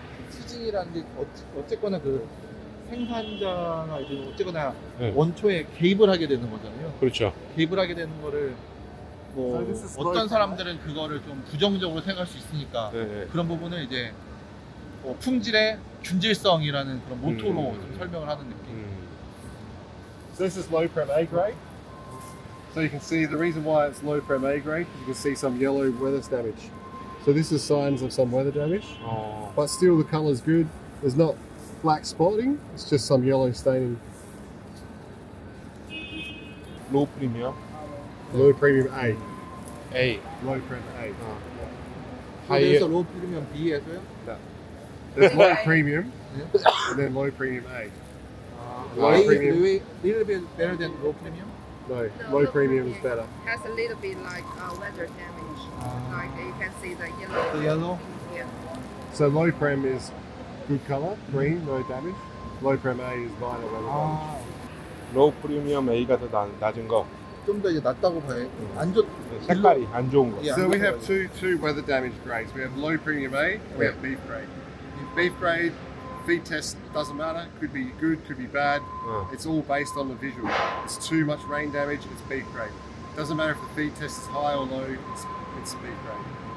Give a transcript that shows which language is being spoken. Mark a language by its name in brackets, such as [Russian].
[Korean] 수징이라는 게 어쨌거나 그 생산자나 이제 어쨌거나 네. 원초에 개입을 하게 되는 거잖아요. 그렇죠. 개입을 하게 되는 거를 뭐 [English] So this is [Korean] 어떤 [English] local. [Korean] 사람들은 그거를 좀 부정적으로 생각할 수 있으니까 네, 네. 그런 부분을 이제 품질의 균질성이라는 그런 모토로 좀 설명을 하는 느낌. [English] So this is low prem A grade. So you can see the reason why it's low prem A grade, you can see some yellow weather damage. So this is signs of some weather damage, 어, but still the colour's good. There's not black spotting, it's just some yellow staining. 로우 프리미엄 Low premium A. A. Low prem A. 하이 [Korean] 그래서 로우 프리미엄 B에서요? [English] There's low premium and then low premium A. Low A is premium. little bit better than low premium. No, low premium is better. Has a little bit like weather damage. Like you can see the yellow. The yellow. Yeah. So low prem is good colour, green, no damage. Low prem A is minor weather damage. [Korean] 로우 프리미엄 A가 더 낮은 거. 좀 더 이제 낫다고 봐요. 안 좋. 색깔이 안 좋은 거. [English] Yeah. So we have two weather damage grades. We have low premium A and we have beef grade. Beef grade, feed test doesn't matter. Could be good, could be bad. It's all based on the visual. It's too much rain damage, it's beef grade. Doesn't matter if the feed test is high or low, it's beef grade.